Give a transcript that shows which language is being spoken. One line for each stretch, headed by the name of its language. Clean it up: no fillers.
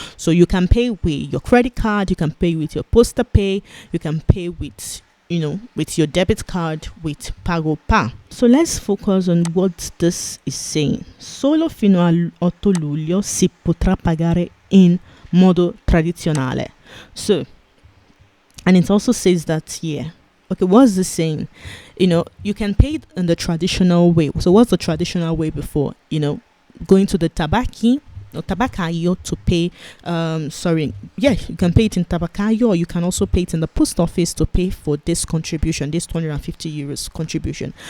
English: So you can pay with your credit card, you can pay with your POSTE pay, you can pay with with your debit card with PagoPa. So let's focus on what this is saying.
Italian: Solo fino all'8 luglio si potrà pagare in modo tradizionale.
English: So, and it also says that here. Okay, what's this saying? You can pay it in the traditional way. So what's the traditional way before? Going to the tabaccaio to pay. You can pay it in tabaccaio, or you can also pay it in the post office to pay for this contribution, this 250 euros contribution.